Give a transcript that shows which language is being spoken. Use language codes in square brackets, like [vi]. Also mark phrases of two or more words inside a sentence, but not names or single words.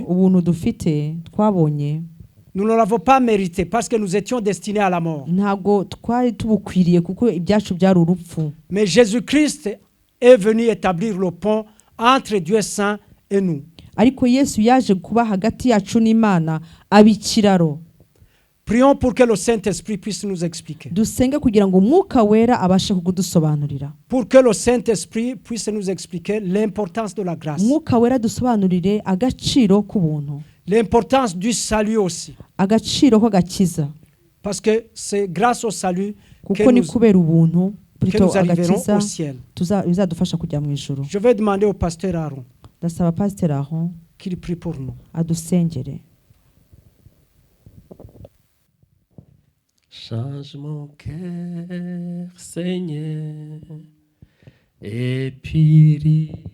[rw] ubuntu dufite twabonye, [fr] nous ne l'avons pas mérité parce que nous étions destinés à la mort. [rw] Ntabwo twari tubukwiriye kuko ibyacu byari urupfu. [fr] Mais Jésus-Christ est venu établir le pont entre Dieu saint et nous. [rw] Ariko Yesu yaje kuba hagati yacu n'Imana abikiraro. [fr] Prions pour que le Saint-Esprit puisse nous expliquer. [rw] Dusenge kugira ngo Mwuka Wera abashe kudusobanurira. [fr] Pour que le Saint-Esprit puisse nous expliquer l'importance de la grâce. [rw] Mwuka Wera dusobanurire agaciro k'ubuntu. [fr] L'importance du salut aussi. [rw] Agaciro ko gakiza. [fr] Parce que c'est grâce au salut [rw] kuko ni kubera ubuntu [fr] que nous arriverons au ciel. [rw] Bizadufasha kujya mu ijuru. [fr] Je vais demander au pasteur Aaron. [rw] Ndasaba pasteur Aaron [fr] qu'il prie pour nous. [rw] Adusengere. [fr] Change mon cœur, Seigneur, et purifie.